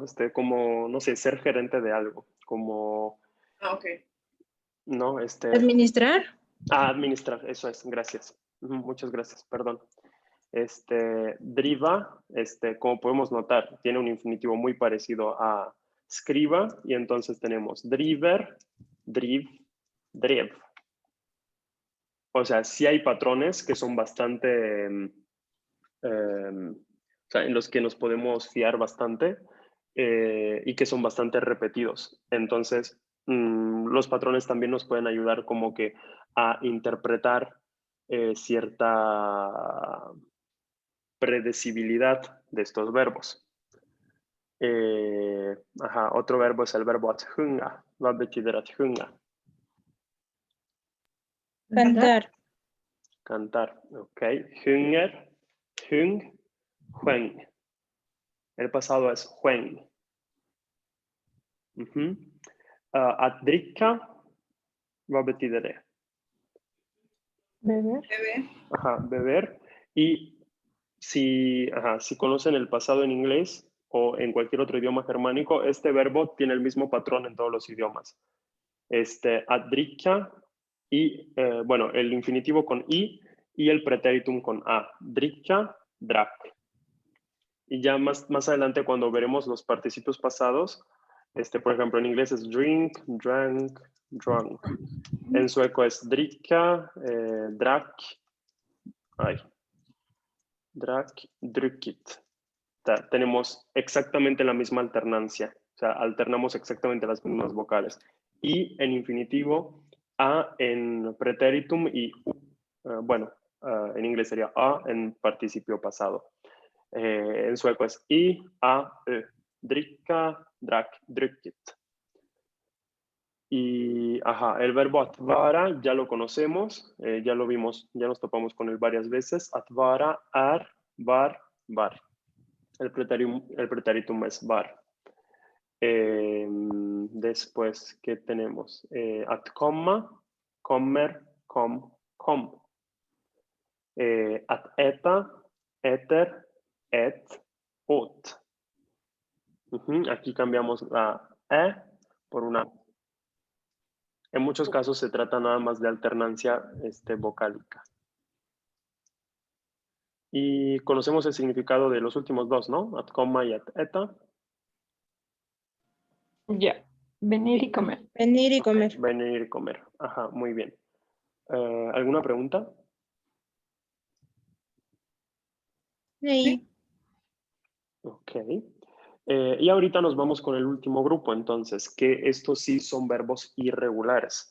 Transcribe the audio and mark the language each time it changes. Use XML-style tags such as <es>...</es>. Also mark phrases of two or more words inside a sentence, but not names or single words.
<es>Como, no sé, ser gerente de algo, como, Ah, ok. ¿no? Administrar. Administrar, eso es, gracias. Muchas gracias, perdón. Driva, como podemos notar, tiene un infinitivo muy parecido a scriba y entonces tenemos</es> <sv>driver, driv, drev.</sv> <es>O sea, sí hay patrones que son bastante o sea, en los que nos podemos fiar bastante y que son bastante repetidos. Entonces, los patrones también nos pueden ayudar como que a interpretar cierta predecibilidad de estos verbos. Otro verbo es el verbo</es> <sv>att sjunga. Vad betyder att sjunga?</sv> <es>Cantar. Cantar,</es> <sv>ok. Sjunger, sjung, sjöng.</sv> <es>El pasado es sjöng.</es> <sv>Att dricka, vad betyder det?</sv> <es>Beber. Bebé. Beber. Y si conocen el pasado en inglés o en cualquier otro idioma germánico, este verbo tiene el mismo patrón en todos los idiomas.</es> <sv>Att dricka</sv> <es>y, bueno, el infinitivo con i y el pretéritum con a.</es> <sv>Dricka, drack.</sv> <es>Y ya más adelante cuando veremos los participios pasados, por ejemplo, en inglés es</es> <en>drink, drank, drunk.</en> <es>En sueco es</es> <sv>dricka, drack, drack, druckit.</sv> <es>Tenemos exactamente la misma alternancia, o sea, alternamos exactamente las mismas vocales. Y en infinitivo, a en pretéritum y u. Bueno, en inglés sería a en participio pasado. En sueco es i, a, ö.</es> <sv>Dricka, drack, druckit.</sv> <es>Y el verbo</es> <sv>att vara</sv> <es>ya lo conocemos, ya lo vimos, ya nos topamos con él varias veces.</es> <sv>Att vara, var, var.</sv> <es>El pretéritum es var. Después, ¿qué tenemos?</es> <sv>Att komma, kommer, kom, kom. Att äta, äter, ät, åt.</sv> <es>Aquí cambiamos la e por una. En muchos casos se trata nada más de alternancia vocálica. Y conocemos el significado de los últimos dos, ¿no?</es> <sv>Att komma y att äta.</sv> <es>Ya, venir y comer. Venir y comer. Venir y comer. Muy bien. ¿Alguna pregunta? Sí. Ok. Y ahorita nos vamos con el último grupo, entonces, que estos sí son verbos irregulares.</es>